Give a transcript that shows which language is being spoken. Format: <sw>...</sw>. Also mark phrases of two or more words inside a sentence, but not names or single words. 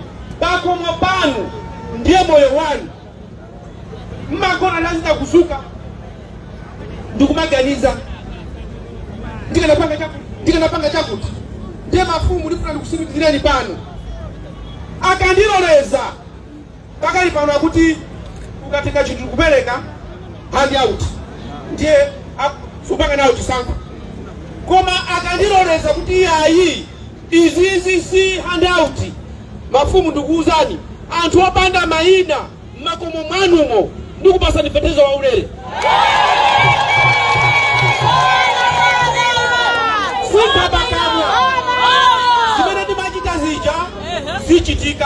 <ny>Pakhomo panu ndiye moyo wanu. Mmakona lazima kuzuka ndikumaganiza ndikanapanga chakuti ndiye mafumu ndifuna ndikusimikizireni pano akandiloleza pakali pano akuti ukatenga chinthu kupereka</ny> <en>hand out</en> <ny>ndiye supanga nawo chisankho. Koma akandiloleza kuti ayi izizi si</ny> <en>hand out,</en> <ny>mafumu ndikuuzani anthu opanda mayina makomo mwanumo ndikupasa ndifetezo wa ulere. Zimene ndimachita zija zichitika.</ny>